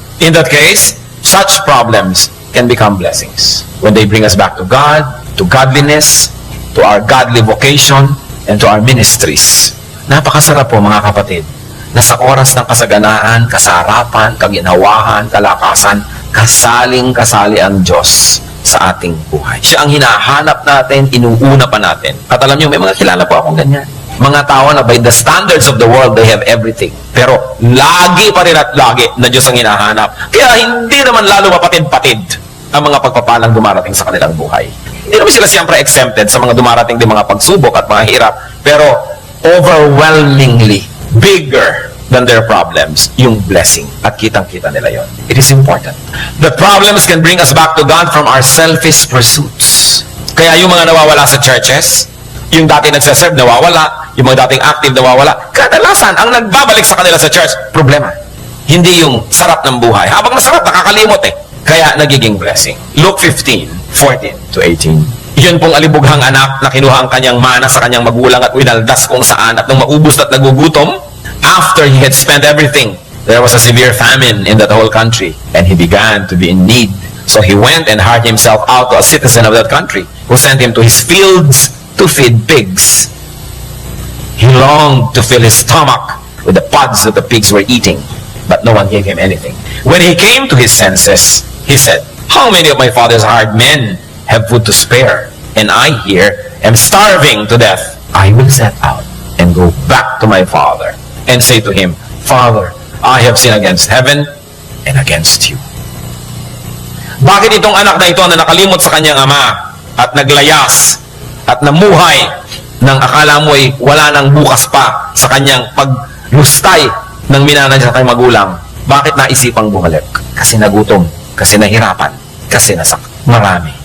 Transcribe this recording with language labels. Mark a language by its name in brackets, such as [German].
[English] In that case, such problems can become blessings when they bring us back to God, to godliness, to our godly vocation, and to our ministries. [Filipino] Napakasarap po mga kapatid, na sa oras ng kasaganaan, kasarapan, kaginawahan, kalakasan, kasaling-kasali ang Diyos sa ating buhay. Siya ang hinahanap natin, inuuna pa natin. At alam niyo, may mga kilala po akong ganyan. Mga tao na [English] by the standards of the world, they have everything. [Filipino] Pero lagi pa rin at lagi na Diyos ang hinahanap. Kaya hindi naman lalo mapatid-patid ang mga pagpapalang dumarating sa kanilang buhay. Hindi naman sila siyempre exempted sa mga dumarating din mga pagsubok at mga hirap. [English] Pero overwhelmingly bigger than their problems, [Filipino] yung blessing. At kitang-kita nila yon. [English] It is important. The problems can bring us back to God from our selfish pursuits. [Filipino] Kaya yung mga nawawala sa churches, yung dati nagsaserve, nawawala, yung mga dating active, nawawala, kadalasan, ang nagbabalik sa kanila sa church, problema. Hindi yung sarap ng buhay. Habang masarap, nakakalimot eh. Kaya nagiging blessing. Luke 15:14-18. Yun pong alibughang anak na kinuha ang kanyang mana sa kanyang magulang at winaldas kung saan at nung maubos at nagugutom, [English] after he had spent everything, There was a severe famine in that whole country, and he began to be in need. So he went and hired himself out to a citizen of that country, who sent him to his fields to feed pigs. He longed to fill his stomach with the pods that the pigs were eating, but no one gave him anything. When he came to his senses, he said, "How many of my father's hired men have food to spare, and I here am starving to death? I will set out and go back to my father and say to him, Father, I have sinned against heaven and against you." [Filipino] Bakit itong anak na ito na nakalimot sa kanyang ama at naglayas at namuhay nang akala mo ay wala nang bukas pa sa kanyang paglustay ng minana niya sa kanyang magulang, bakit naisipang bumalik? Kasi nagutom, kasi nahirapan, kasi nasak. Marami.